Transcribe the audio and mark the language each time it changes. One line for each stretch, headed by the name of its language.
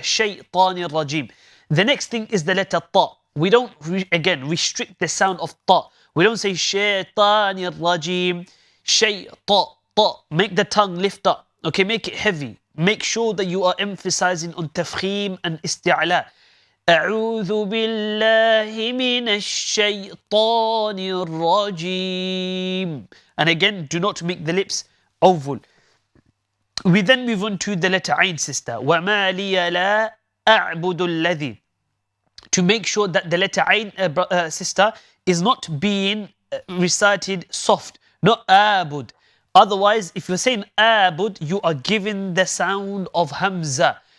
English: Shaytanir rajim. The next thing is the letter ta. We don't, again, restrict the sound of ta. We don't say
Arabic: shaytanir rajim.
English: Ta. Make the tongue lift up. Okay, make it heavy. Make sure that you are emphasizing on tafkhim and isti'la.
Arabic: أعوذ بالله من الشيطان الرجيم.
English: And again, do not make the lips oval. We then move on to the letter Ain, sister.
Arabic: وَمَا لِيَ لَا أَعْبُدُ الَّذِي.
English: To make sure that the letter Ain, sister, is not being recited soft, not abud. Otherwise, if you're saying abud, you are giving the sound of Hamza.